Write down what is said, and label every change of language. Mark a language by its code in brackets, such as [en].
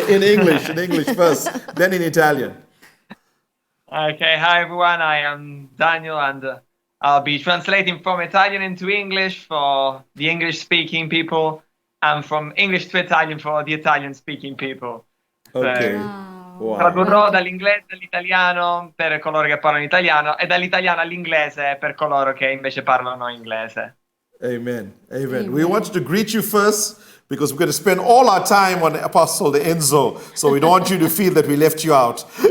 [en] In English first, then in Italian. Okay, hi everyone, I am Daniel and I'll be translating from Italian into English for the English-speaking people and from English to Italian for the Italian-speaking people. Okay. Wow. [it] Tradurrò dall'inglese all'italiano per coloro che parlano italiano e dall'italiano all'inglese per coloro che invece parlano inglese. Amen. [en] We want to greet you first because we're going to spend all our time on Apostle Enzo. So we don't want you to feel that we left you out.